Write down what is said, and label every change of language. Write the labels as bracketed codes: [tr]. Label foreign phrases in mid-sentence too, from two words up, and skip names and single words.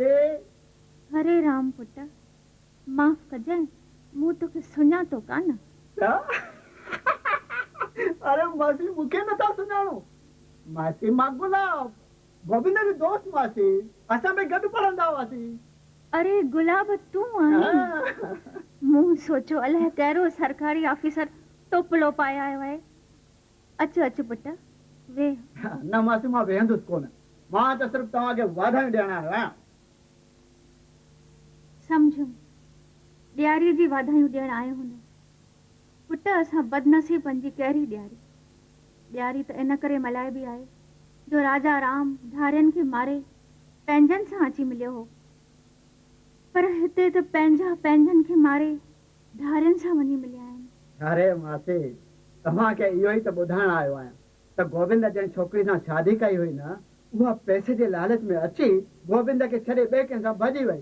[sd] हरे राम पुट, माफ़ कजांइ, मूं तोखे सुञातो कान। छा? अरे मासी मूंखे नथा सुञाणो। मासी मां गुलाब, गोविंद जो दोस्त मासी। असां बि गॾु पढ़ंदा हुआसीं। अरे गुलाब तूं आहीं? मूं सोचो अलाए कहिड़ो सरकारी ऑफिसर टोपलो पाए आयो आहे। अचो अचो पुट वे। न मासी मां वेहंदुसि कोन, मां त सिर्फ़ु तव्हांखे वाधायूं ॾियण आयो आहियां। समझो ॾियारी जी वाधायूं ॾियण आयो हूंदो। पुट असां बदनसीबनि जी कहिड़ी ॾियारी। ॾियारी त इन करे मल्हाइबी आहे जो राजा राम धारियुनि खे मारे पंहिंजनि सां अची मिलियो हो, पर हिते त पंहिंजा पंहिंजनि खे मारे धारियुनि सां वञी मिलिया आहिनि। अरे मासी तव्हांखे इहो ई त ॿुधाइण आयो आहियां त गोविंद जंहिं छोकिरी सां शादी कई हुई न, उहा पैसे जे लालच में अची गोविंद खे छॾे ॿिए कंहिं सां भॼी वई।